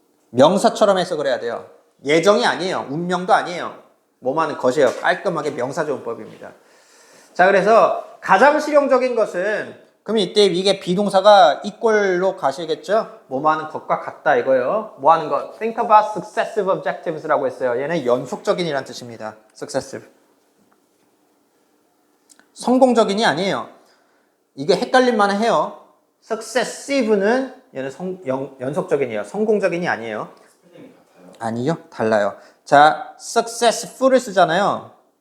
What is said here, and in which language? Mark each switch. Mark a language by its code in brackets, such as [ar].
[ko] 명사처럼 해석을 해야 돼요. 예정이 아니에요. 운명도 아니에요. 뭐뭐하는 것이에요. 깔끔하게 명사조문법입니다. 자, 그래서 가장 실용적인 것은 그럼 이때 이게 비동사가 이꼴로 가시겠죠? 뭐뭐하는 것과 같다 이거예요. 뭐하는 것? [en] Think about successive objectives [ko] 라고 했어요. 얘는 연속적인이란 뜻입니다. [en] successive. [ko] 성공적인이 아니에요. 이게 헷갈릴만 해요. successive는 얘는 연속적인이에요. 성공적인이 아니에요. 스펠링이 같아요. 아니요, 달라요. 자, successful을 쓰잖아요.